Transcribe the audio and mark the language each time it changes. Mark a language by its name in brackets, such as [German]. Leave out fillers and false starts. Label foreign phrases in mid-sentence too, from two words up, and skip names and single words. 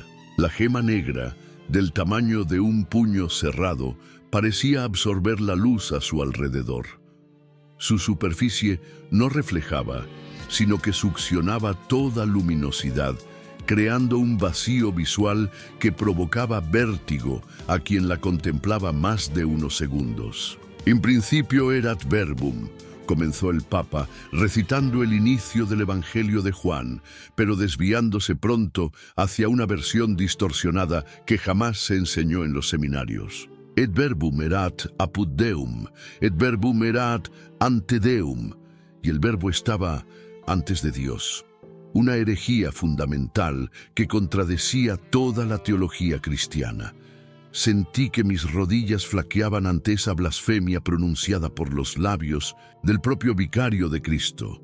[Spanish] La gema negra, del tamaño de un puño cerrado, parecía absorber la luz a su alrededor. Su superficie no reflejaba, sino que succionaba toda luminosidad, creando un vacío visual que provocaba vértigo a quien la contemplaba más de unos segundos. [Latin] In principio erat verbum, [Spanish] comenzó el Papa, recitando el inicio del Evangelio de Juan, pero desviándose pronto hacia una versión distorsionada que jamás se enseñó en los seminarios. [Latin] Et verbum erat apud Deum, et verbum erat ante Deum, [Spanish] y el verbo estaba antes de Dios. Una herejía fundamental que contradecía toda la teología cristiana. Sentí que mis rodillas flaqueaban ante esa blasfemia pronunciada por los labios del propio vicario de Cristo.